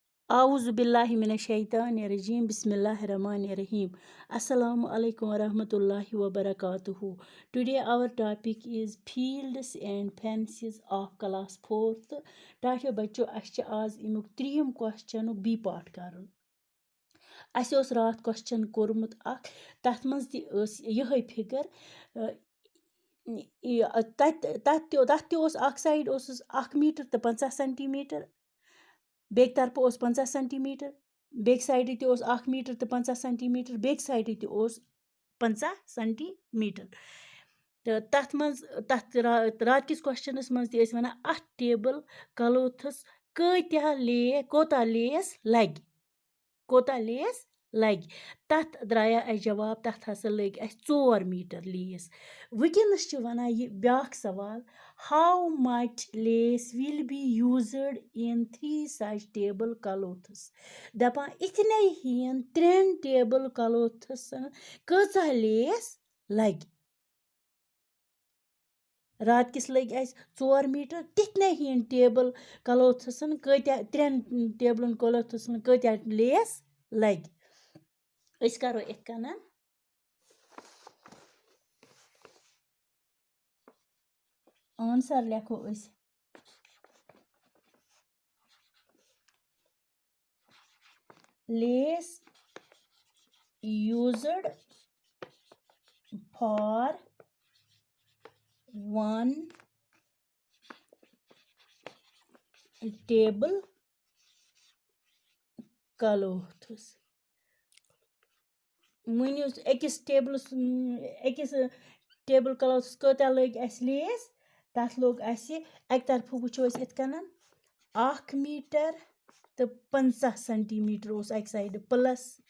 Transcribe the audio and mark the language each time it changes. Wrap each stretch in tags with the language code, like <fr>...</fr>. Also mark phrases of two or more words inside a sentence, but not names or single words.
<ar>أعوذ بالله من الشيطان الرجيم. بسم الله الرحمن الرحيم. السلام عليكم ورحمة الله وبركاته.</ar> <en>Today our topic is fields and fences of class 4th.</en> <ks>تاتیو بَچو اَسہِ چھِ اَز یِمُک 3</ks> <en>question B part</en> <ks>کَرُن. اَسہِ اوس راتھ question کوٚرمُت اَکھ تَتھ منٛز تہِ یہوے figure تَتھ اوس اَکھ side اوس 1 meter تہٕ 50 centimeter. بیٚکہِ طرفہٕ اوس 50 سینٹیٖمیٖٹر بیٚکہِ سایڈٕ تہِ اوس 1 میٖٹر تہٕ 50 سینٹیٖمیٖٹر بیٚکہِ سایڈٕ تہِ اوس 50 سینٹیٖمیٖٹر تہٕ تَتھ منٛز تَتھ راتکِس کوسچنَس منٛز تہِ ٲسۍ وَنان اَتھ</ks> <en>table cloths</en> <ks>کوتاہ لیس لَگہِ تَتھ درٛایا اَسہِ جواب تَتھ ہسا لٔگۍ اَسہِ 4 میٖٹر لیس وٕنکٮ۪نَس چھِ وَنان یہِ بیٛاکھ سوال</ks> <en>how much lace will be used in 3 such table cloths</en> <ks>دَپان اِتھنَے ہِیَن 3</ks> <en>table cloths</en> <ks>کۭژاہ لیس لَگہِ راتکِس لٔگۍ اَسہِ 4 میٖٹر تِتھنَے ہِیَن</ks> <en>table cloths</en> <ks>کۭتیاہ 3</ks> <en>table cloths</en> <ks>کۭتیاہ لیس لَگہِ أسۍ کَرو یِتھ کَنَن آنسر لیکھو أسۍ</ks> <en>lace used for 1 table cloths</en> <ks>ؤنِو أکِس</ks> <en>table cloths</en> <ks>کۭتیاہ لٔگۍ اَسہِ لیس تَتھ لوٚگ اَسہِ اَکہِ طرفہٕ وٕچھو أسۍ یِتھ کَنَن 1 میٖٹر تہٕ 50 سینٹیٖمیٖٹر اوس اَکہِ سایڈٕ پٕلَس</ks>